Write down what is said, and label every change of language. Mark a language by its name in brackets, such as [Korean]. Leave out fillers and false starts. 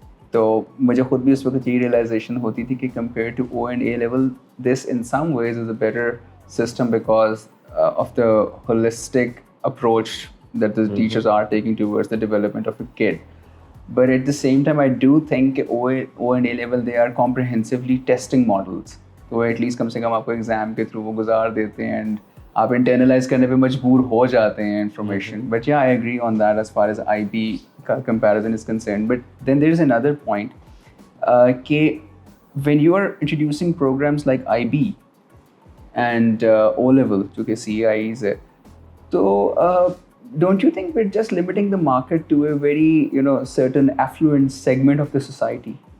[Urdu] تو مجھے خود بھی اس وقت یہ ریئلائزیشن ہوتی تھی کہ [English] compared to O and A level this in some ways is a better system because of the holistic approach that the teachers are taking towards the development of a kid. But at the same time, I do think O and A level, they are comprehensively testing models. [Urdu] تو [English] at least [Urdu] کم سے کم آپ کو exam کے through وہ گزار دیتے ہیں and آپ انٹرنلائز کرنے پہ مجبور ہو جاتے ہیں information. [English] But yeah, I agree on that as far as IB کا comparison is concerned. But then there is another point [Urdu] کہ [English] when you are introducing programs like IB and O level [Urdu] جو کہ [English] CAIs ہے, تو don't you think we're just limiting the market to a very certain affluent segment of the society?